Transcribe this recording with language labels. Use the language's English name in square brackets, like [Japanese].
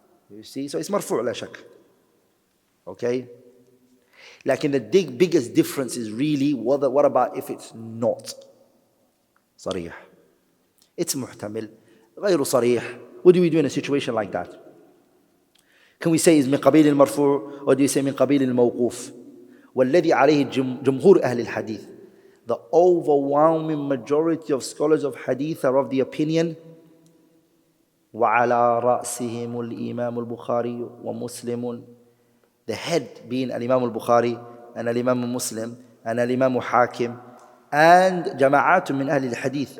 [English] You see, so it's marfu' la shak. Okay? Like in the biggest difference is really, what about if it's not sarih? It's muhtamil, [Arabic] غير صريح. [English] What do we do in a situation like that? Can we say it's [Arabic] من قبيل المرفوع [English] or do you say [Arabic] من قبيل الموقوف? والذي عليه جمهور أهل الحديث. [English] The overwhelming majority of scholars of hadith are of the opinion [Arabic] وعلى رأسهم الإمام البخاري ومسلم. [English] The head being Al-Imam al-Bukhari and Al-Imam Muslim and Al-Imam Hakim and jama'at min Ahl al-Hadith.